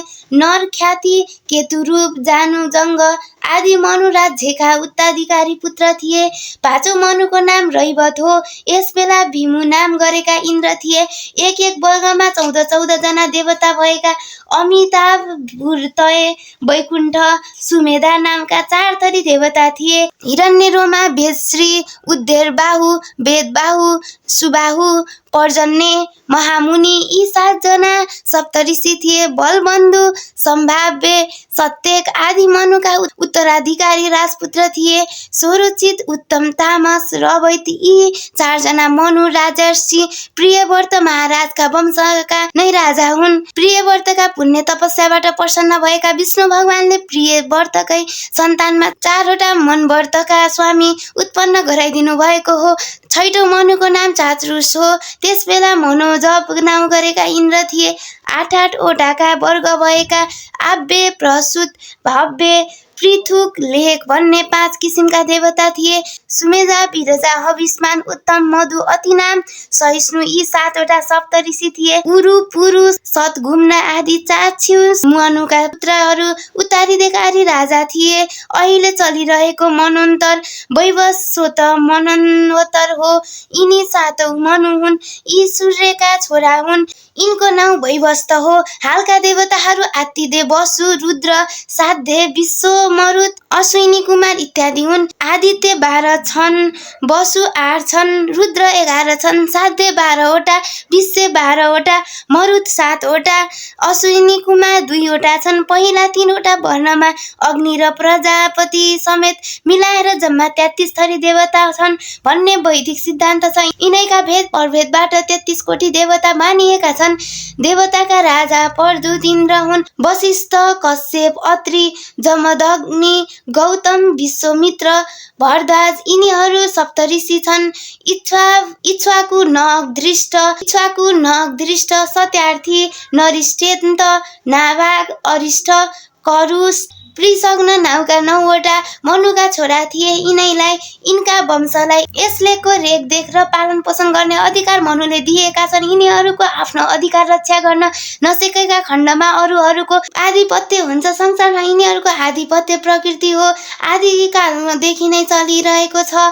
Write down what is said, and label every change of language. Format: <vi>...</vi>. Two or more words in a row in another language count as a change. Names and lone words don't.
<ne>नर, ख्याति, केतुरूप, जानु, जङ्ग आदि मनु राज्यका उत्तराधिकारी पुत्र थिए। 5औं मनुको नाम रैवत हो। यस बेला भीमु नाम गरेका इन्द्र थिए। एक वर्गमा 14 जना देवता भएका अमिताभ, भूर्तय, वैकुण्ठ, सुमेधा नामका 4 थरी देवता थिए। हिरण्यरोमा, वेदश्री, उद्देरबाहु, वेदबाहु, सुबाहु, पर्जन्य, महामुनि यी 7 जना सप्तऋषि थिए। बलबन्धु, सम्भाव्य, सत्यक आदि मनुका उत्तराधिकारी राजपुत्र थिए। स्वरोचित, उत्तम, तामस, रवैत यी 4 जना मनु राजर्षि प्रियव्रत महाराजका वंशका नै राजा हुन्। प्रियव्रतका पुण्य तपस्याबाट प्रसन्न भएका विष्णु भगवानले प्रियव्रतकै सन्तानमा 4 वटा मनव्रतका स्वामी उत्पन्न गराइदिनु भएको हो। 6औं मनुको नाम चात्रुस हो। त्यस बेला मनोजप नाउँ गरेका इन्द्र थिए। 8 वटाका वर्ग भएका आव्य, प्रसूत, भव्य, पृथुक, लेख भन्ने 5 किसिमका देवता थिए। सुमेधा, विरजा, हविष्मान, उत्तम, मधु, अतिनाम, सहिष्णु यी 7 वटा सप्तऋषि थिए। उरु, पुरु, सतघुम्न आदि 4 मनुका पुत्रहरू उत्तराधिकारी राजा थिए। अहिले चलिरहेको मनोन्तर वैवस्वत मनोन्तर हो। यिनी 7औं मनु हुन्। यी सूर्यका छोरा हुन्। यिनको नाउँ वैवस्त हो। हालका देवताहरू आदित्य, वसु, रुद्र, साध्य, विश्व, मरुत, अश्विनी कुमार इत्यादि हुन्। आदित्य 12 छन्, वसु 8 छन्, रुद्र 11 छन्, साध्य 12वटा, विश्व 12वटा, मरुत 7वटा, अश्विनी कुमार 2वटा छन्। पहिला 3वटा वर्णमा अग्नि र प्रजापति समेत मिलाएर जम्मा 33 थरी देवता छन् भन्ने वैदिक सिद्धान्त छ। यिनैका भेद प्रभेदबाट 33 कोटी देवता मानिएका छन्। देवताका राजा प्रद्युत इन्द्र हुन्, वशिष्ठ, कश्यप, अत्रि, जमदग्नि, गौतम, विश्वामित्र, भरद्वाज यिनीहरू सप्तऋषि छन्। इक्ष्वाकु, नग, दृष्ट, सत्यार्थी, नरिष्ठेन्त, नाभाग, अरिष्ठ, करुष, पृषग्न नामका 9वटा मनुका छोरा थिए। यिनका वंशलाई यसलेको रेखदेख र पालन पोषण गर्ने अधिकार मनुले दिएका छन्। यिनीहरूको आफ्नो अधिकार रक्षा गर्न नसकेका खण्डमा अरूहरूको आधिपत्य हुन्छ। संसारमा यिनीहरूको आधिपत्य प्रकृति हो, आदिकालदेखि नै चलिरहेको छ।</ne>